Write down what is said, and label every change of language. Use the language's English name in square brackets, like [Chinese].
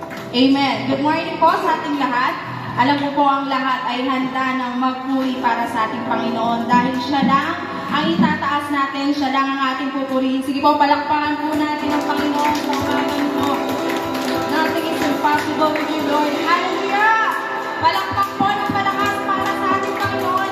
[Filipino] Amen. [English] Good morning [Filipino] po sa ating lahat. Alam ko po ang lahat ay handa ng magpuri para sa ating Panginoon dahil siya lang ang itataas natin, siya lang ang ating pupurihin. Sige po, palakpakan po natin ang Panginoon sa umagang ito. [English] Nothing is impossible with you, Lord. Hallelujah! [Filipino] Palakpak po ng malakas para sa ating Panginoon.